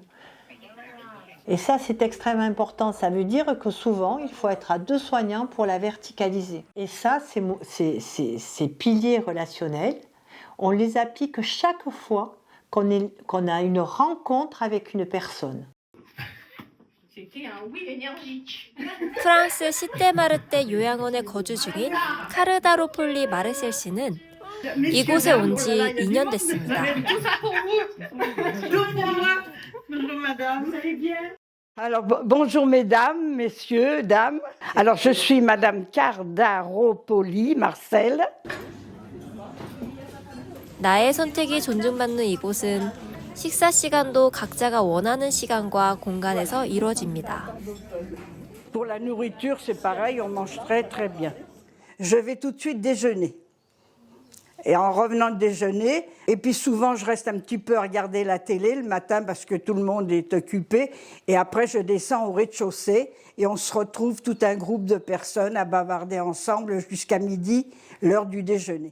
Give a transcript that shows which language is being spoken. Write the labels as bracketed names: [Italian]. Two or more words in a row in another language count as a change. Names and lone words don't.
[French] Et ça, c'est extrêmement important. Ça veut dire que souvent, il faut être à 2 soignants pour la verticaliser. Et ça, ces piliers relationnels, on les applique chaque fois qu'on a une rencontre avec une personne. C'était un oui énergique. [Korean] 프랑스 시테마르테 요양원에 거주 중인 카르다로폴리 마르셀 씨는 이곳에 온 지 2년 됐습니다. [French] Tout ça pour vous. Tout pour moi. Bonjour madame. Vous allez bien? Alors, bonjour mesdames, messieurs, dames. Alors, je suis madame Cardaropoli Marcel. [Korean] 나의 선택이 존중받는 이곳은 식사 시간도 각자가 원하는 시간과 공간에서 이루어집니다. [French] Pour la nourriture, c'est pareil, on mange très très bien. Je vais tout de suite déjeuner. Et en revenant de déjeuner, et puis souvent je reste un petit peu à regarder la télé le matin parce que tout le monde est occupé. Et après je descends au rez-de-chaussée et on se retrouve tout un groupe de personnes à bavarder ensemble jusqu'à midi, l'heure du déjeuner.